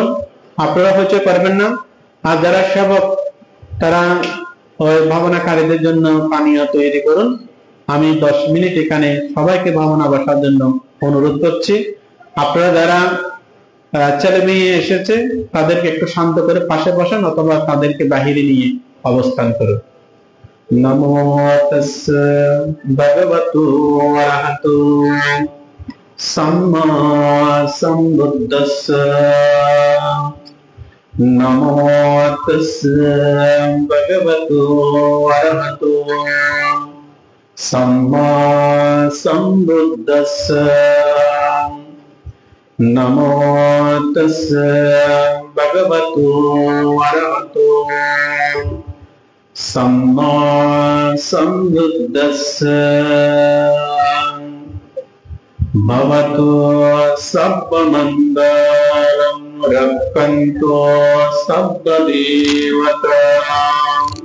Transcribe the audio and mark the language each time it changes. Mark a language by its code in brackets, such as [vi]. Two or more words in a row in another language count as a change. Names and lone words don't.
[bn] আপনারা হয়তো পারবেন না, আর যারা সেবক তারা ওই ভাবনাকারীদের জন্য পানীয় তৈরি করুন। আমি 10 মিনিট এখানে সবাইকে ভাবনা বসার জন্য অনুরোধ করছি। আপনারা যারা ছেলে মেয়ে এসেছে তাদেরকে একটু শান্ত করে পাশে বসান অথবা তাদেরকে বাহিরে নিয়ে অবস্থান করুন। [pi] নমো তাস্সা ভগবতো অরহতো সম্মা সম্বুদ্ধাস্সা। নমো তাস্সা ভগবতো অরহতো সম্মা সম্বুদ্ধাস্সা। নমো তাস্সা ভগবতো অরহতো सम्मा सम्बुद्धस्सा। [sa] भवतु सर्वमङ्गलं रक्षन्तु सर्वदेवताः।